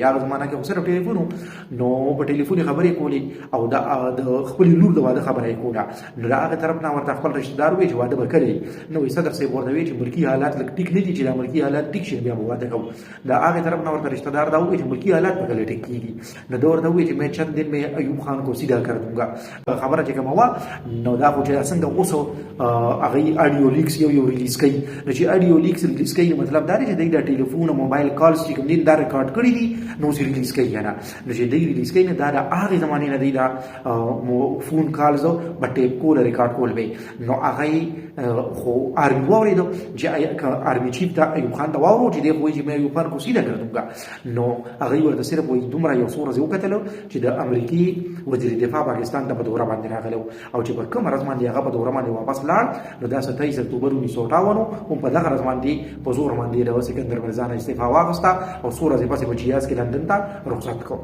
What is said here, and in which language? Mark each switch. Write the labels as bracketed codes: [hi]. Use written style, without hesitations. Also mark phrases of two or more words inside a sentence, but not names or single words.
[ps] هغه زمانه کې صرف ټلیفون نو په ټلیفون خبرې کولې او د خپل لور د واده خبره یې کوله. نو د هغه طرف نه ورته خپل رشته دار وایي چې واده به کوي. نو صدر صاحب ورته وایي چې ملکي حالات لږ ټیک نه دي، چې دا ملکي حالات ټیک شي بیا به واده کوو. د هغې طرف نه ورته رشته دار دا وایي چې ملکي حالات به کله ټیک کېږي. نو ده ورته وایي چې [ur] میں چند دن میں ایوب خان کو سیدھا کر دوں گا. [ps] خبره چې کومه وه نو دا خو چې څنګه اوس هغوی [en] audio leaks [ps] یو ریلیز کوي. نو چې [en] audio leaks release [ps] کوي مطلب دا دی چې دوی د ټلیفون او [en] mobile calls [ps] چې کوم دي دا ریکارډ کړي دي نو اوس ریلیز کوي که نه. نو چې دوی ریلیز کوي نو دا د هغې زمانې نه دوی دا [en] phone calls [ps] به ټیپ کول ریکارډ کول به. نو هغه خو آرمي واورېدو چې [en] army chief [ps] ته ایوب خان ته واورو چې دی خو وایي چې [ur] میں ایوب خان کو سیده کر دوں گا. [ps] نو هغوی ورته صرف وایي دومره یو څو ورځې وکتلو چې د امریکي وزیر دفاع پاکستان ته په دوره باندې راغلی او چې په کومه ورځ باندې هغه په دوره باندې واپس لاړ نو دا 27 اکتوبر 1958 هم په دغه ورځ باندې په زور باندې د سکندر مرزا نه استعفا واخیسته او څو ورځې پسې په چیاز کې لندن ته رخصت کړو.